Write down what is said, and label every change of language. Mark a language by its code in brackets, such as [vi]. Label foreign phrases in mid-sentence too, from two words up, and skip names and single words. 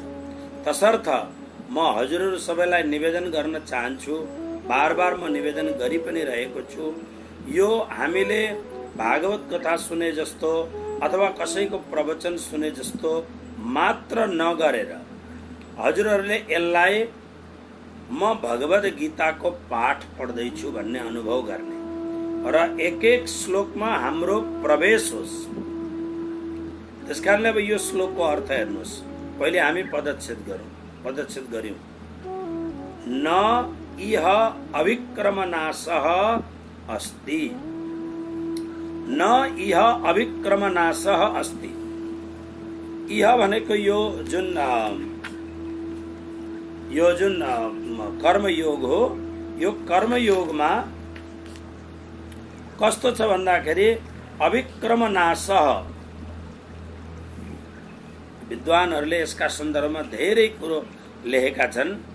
[ne] तसर्थ म हजुरहरू सबैलाई निवेदन गर्न चाहन्छु, बार बार म निवेदन गरि पनि रहेको छु, यो हामीले भागवत कथा सुने जस्तो अथवा कसैको प्रवचन सुने जस्तो मात्र नगरेर हजुरहरूले यसलाई म भगवत गीताको पाठ पढ्दैछु भन्ने अनुभव गर्ने र एक एक श्लोकमा हाम्रो प्रवेश होस्। त्यसकारणले अब यो श्लोकको अर्थ हेर्नुहोस्। पहिले हामी पदच्छेद गर्यौं। [sa] न इह अभिक्रमनाशः अस्ति, न इह अभिक्रमनाशः अस्ति। [ne] इह भनेको यो जुन कर्मयोग हो, यो कर्मयोगमा कस्तो छ भन्दाखेरि अभिक्रमनाशः, विद्वानहरूले यसका सन्दर्भमा धेरै कुरो लेखेका छन्।